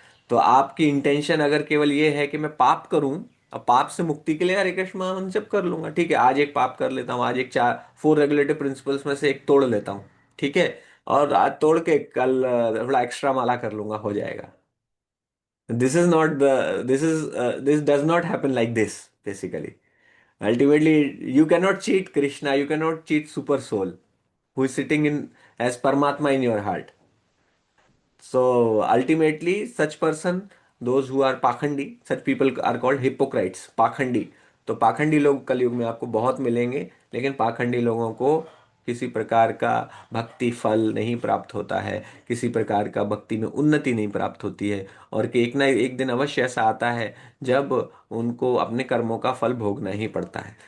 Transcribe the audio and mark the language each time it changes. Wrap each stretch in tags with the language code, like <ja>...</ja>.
<hi>तो आपकी इंटेंशन अगर केवल ये है कि मैं पाप करूं, अब पाप से मुक्ति के लिए हरे कृष्ण महामंत्र जप कर लूंगा, ठीक है, आज एक पाप कर लेता हूँ, आज एक चार फोर रेगुलेटिव प्रिंसिपल्स में से एक तोड़ लेता हूँ, ठीक है, और आज तोड़ के कल थोड़ा एक्स्ट्रा माला कर लूंगा, हो जाएगा।</hi> <en>This is not the this does not happen like this basically. Ultimately, you cannot cheat Krishna, you cannot cheat Super Soul, who is sitting in as Paramatma in your heart. So ultimately, such person, those who are pakhandi, such people are called hypocrites, pakhandi।</en> <hi>तो पाखंडी लोग कलयुग में आपको बहुत मिलेंगे, लेकिन पाखंडी लोगों को किसी प्रकार का भक्ति फल नहीं प्राप्त होता है, किसी प्रकार का भक्ति में उन्नति नहीं प्राप्त होती है। और कि एक ना एक दिन अवश्य ऐसा आता है जब उनको अपने कर्मों का फल भोगना ही पड़ता है।</hi>